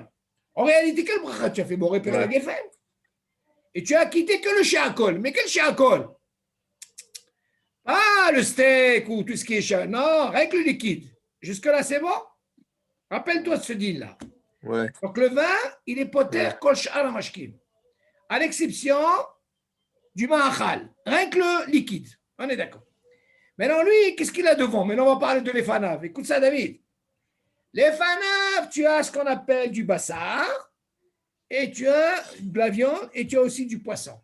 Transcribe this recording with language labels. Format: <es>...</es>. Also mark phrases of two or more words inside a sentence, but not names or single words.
<fr>En réalité, quel bracha tu as fait? Bon, répéter la geffen. Et tu as quitté que le sha'akol. Mais quel sha'akol? Ah, le steak ou tout ce qui est sha'akol. Non, rien que le liquide. Jusque-là, c'est bon? Rappelle-toi de ce deal-là. Ouais. Donc, le vin, il est</fr> <he>פוטר כל שאר משקים.</he> <fr>À l'exception du ma'achal. Rien que le liquide. On est d'accord. Maintenant, lui, qu'est-ce qu'il a devant? Maintenant, on va parler de l'efanav. Écoute ça, David. L'efanav, tu as ce qu'on appelle du bassar, et tu as de la viande, et tu as aussi du poisson.</fr>